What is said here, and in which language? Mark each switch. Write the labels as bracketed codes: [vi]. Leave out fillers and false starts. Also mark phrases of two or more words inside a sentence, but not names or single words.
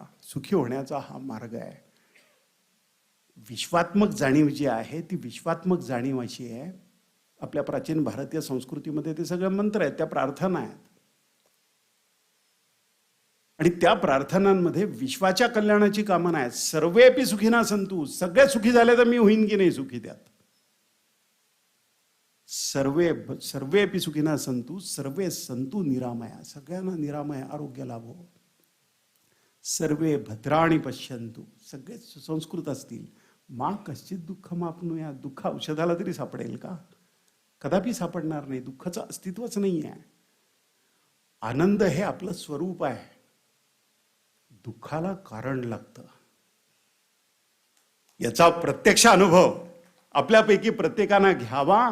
[mr] सुखी होण्याचा हा मार्ग आहे. विश्वात्मक जाणीव जी आहे ती विश्वात्मक जाणीव अशी आहे. आपल्या प्राचीन भारतीय संस्कृतीमध्ये ते सगळे मंत्र आहेत, त्या प्रार्थना आहेत, आणि त्या प्रार्थनांमध्ये विश्वाच्या कल्याणाची कामना आहे. [sa] सर्वेपि सुखिना संतु, [mr] सगळे सुखी झाले तर मी होईन की नाही सुखी त्यात. [sa] सर्वेपि सुखिना संतु सर्वे संतु निरामया, [mr] सगळ्यांना निरामय आरोग्य लाभो. [sa] सर्वे भद्राणी पश्यंतु, [mr] सगळे सुसंस्कृत असतील. [sa] मा कश्चित दुःख मापनुया, [mr] दुःख औषधाला तरी सापडेल का? कदापि सापडणार नाही. दुःखाचं अस्तित्वच नाही आहे. आनंद हे आपलं स्वरूप आहे. दुःखाला कारण लागतं. याचा प्रत्यक्ष अनुभव आपल्यापैकी प्रत्येकानं घ्यावा.